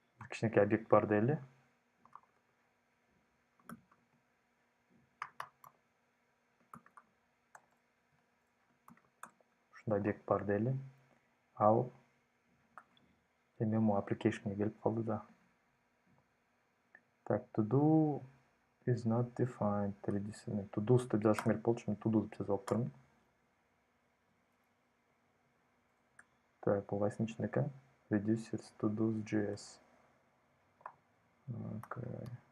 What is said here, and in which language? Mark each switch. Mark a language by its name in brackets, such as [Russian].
[Kyrgyz] Кичинекей объект бар дейли. Ушундай объект бар дейли. Ал эми му application'га келип калды да. [English] Так, to do is not defined. [Kyrgyz] To do деп жазышым керек болчу, мен to do деп жазып алыптырмын. Так, бул кайсынын ичинде экен? Reducers to do.js. [English] Okay.